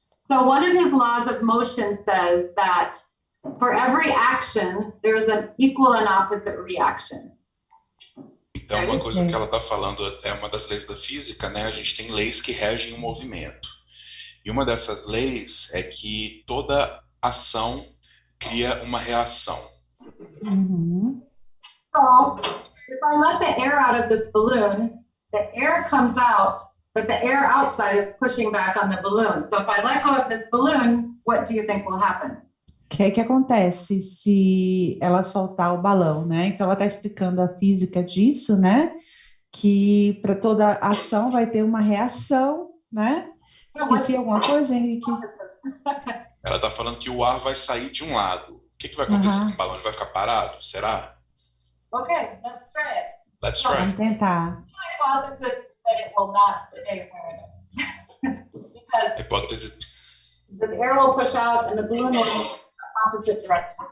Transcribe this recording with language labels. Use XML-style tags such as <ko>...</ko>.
<en>So one of his laws of motion says that for every action, there's an equal and opposite reaction.</en> <pt>Então, uma coisa que ela está falando é uma das leis da física, né? A gente tem leis que regem o movimento. E uma dessas leis é que toda ação cria uma reação.</pt> <en>So, if I let the air out of this balloon, the air comes out, but the air outside is pushing back on the balloon. So if I let go of this balloon, what do you think will happen?</en> <pt>O que acontece se ela soltar o balão, né? Então, ela está explicando a física disso, né? Que para toda ação vai ter uma reação, né? Esqueci alguma coisa, Henrique? Ela está falando que o ar vai sair de um lado. O que vai acontecer com o balão? Ele vai ficar parado? Será?</pt> <en>Okay, let's try it. Let's try.</en> <pt>Vamos tentar.</pt> <en>My hypothesis is that it will not stay where it is. Because</en> <pt>Hipótese.</pt> <en>the air will push out and the balloon will move opposite direction.</en>